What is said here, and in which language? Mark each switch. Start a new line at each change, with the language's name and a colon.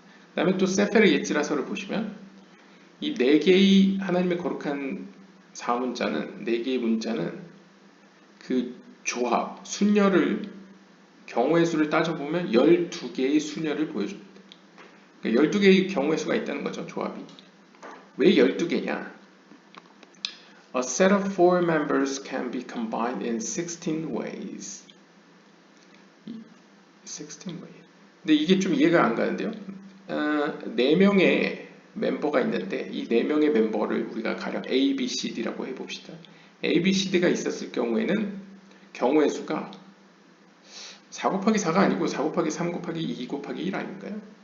Korean: 그 다음에 또 세페르 예지라서를 보시면 이 네 개의 하나님의 거룩한 사문자는 네 개의 문자는 그 조합, 순열을 경우의 수를 따져보면 12개의 순열을 보여줍니다. 그러니까 12개의 경우의 수가 있다는 거죠, 조합이. 왜 12개냐?
English: A set of four members can be combined in 16 ways. 16 ways.
Korean: 근데 이게 좀 이해가 안 가는데요. 4명의 멤버가 있는데 이 4명의 멤버를 우리가 가령 A, B, C, D라고 해봅시다. A, B, C, D가 있었을 경우에는 경우의 수가 4 곱하기 4가 아니고 4 곱하기 3 곱하기 2 곱하기 1 아닌가요?